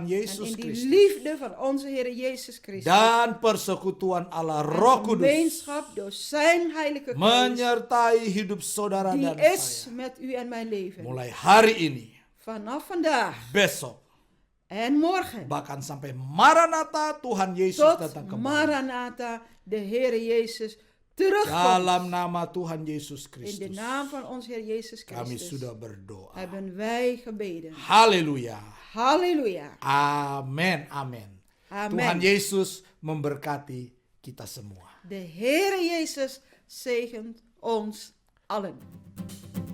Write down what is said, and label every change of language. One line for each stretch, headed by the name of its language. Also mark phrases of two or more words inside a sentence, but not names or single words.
Dutch: En
Indonesian: Yesus
Dutch: in die
Indonesian: Kristus.
Dutch: liefde van onze Heer Jezus Christus.
Indonesian: Dan persekutuan Allah Roh
Dutch: En
Indonesian: Kudus
Dutch: gemeenschap door zijn Heilige Geest.
Indonesian: menyertai hidup saudara
Dutch: Die
Indonesian: dan
Dutch: is
Indonesian: saya.
Dutch: met u en mijn leven.
Indonesian: Mulai hari ini,
Dutch: Vanaf vandaag
Indonesian: besok,
Dutch: en morgen.
Indonesian: bahkan sampai Maranatha Tuhan Yesus
Dutch: Tot
Indonesian: datang kembali.
Dutch: Maranatha, de Heer Jezus terugkomt.
Indonesian: Dalam nama Tuhan Yesus
Dutch: In de
Indonesian: Kristus,
Dutch: naam van ons Heer Jezus
Indonesian: kami
Dutch: Christus
Indonesian: sudah berdoa.
Dutch: hebben wij gebeden.
Indonesian: Haleluya.
Dutch: Halleluja.
Indonesian: Amin, amin.
Dutch: Amen.
Indonesian: Tuhan Yesus memberkati kita semua.
Dutch: De Heer Jezus zegent ons allen.